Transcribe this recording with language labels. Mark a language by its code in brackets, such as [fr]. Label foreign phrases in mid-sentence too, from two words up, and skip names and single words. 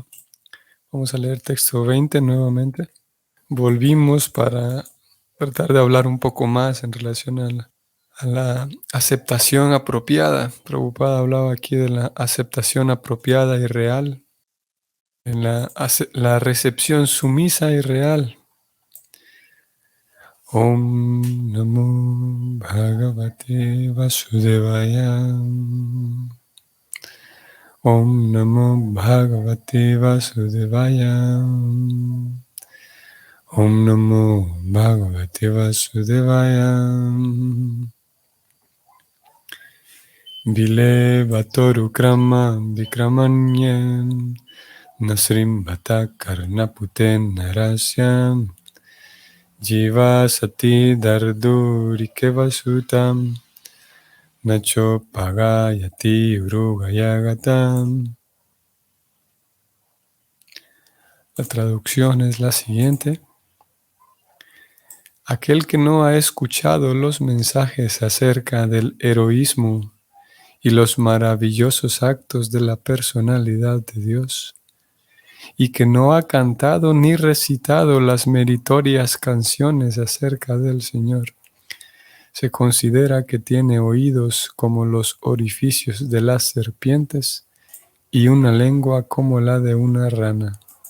[es] Vamos a leer texto 20 nuevamente. Volvimos para tratar de hablar un poco más en relación a la aceptación apropiada. Prabhupada hablaba aquí de la aceptación apropiada y real, en la recepción sumisa y real. [sa] Om Namo Bhagavate Vasudevaya. Om Namo Bhagavate Vasudevaya. Om Namo Bhagavate Vasudevaya. Vile Vatoru Krama Vikramanyam Nasrim Bhata Karnaputen Narasyam Jiva Sati Dardurike Vasutam Nacho Pagayati Urugayagatam. [es] La traducción es la siguiente. Aquel que no ha escuchado los mensajes acerca del heroísmo y los maravillosos actos de la personalidad de Dios, y que no ha cantado ni recitado las meritorias canciones acerca del Señor, se considera que tiene oídos como los orificios de las serpientes y una lengua como la de una rana.